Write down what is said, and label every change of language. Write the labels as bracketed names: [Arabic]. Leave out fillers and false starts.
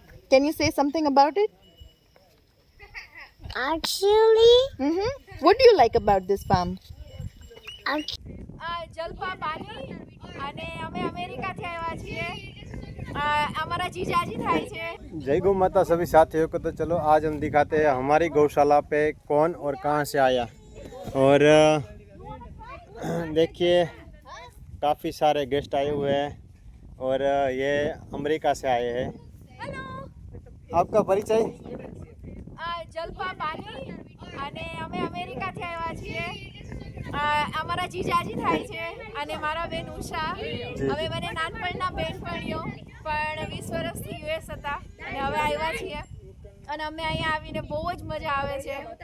[English] Can you say something about it? Actually, What do you like about this farm? [Gujarati] Jalpa પાણી અને અમે અમેરિકાથી આવ્યા છીએ અમારા જીજાજી થાય છે [Hindi] जय गौ माता सभी साथियों को। तो चलो आज हम दिखाते हैं हमारी गौशाला पे कौन और कहाँ से आया। और देखिए काफ़ी सारे गेस्ट आए हुए हैं और ये अमेरिका से आए हैं। आपका परिचय? [Gujarati] જલપા પાણી અને અમે અમેરિકાથી આવ્યા છીએ અમારા જીજાજી થાય છે અને મારા બેન ઉષા હવે મને નાનપણના બેનપણીઓ પણ 20 વર્ષથી યુએસ હતા અને હવે આવ્યા છીએ અને અમે અહીંયા આવીને બહુ જ મજા આવે છે।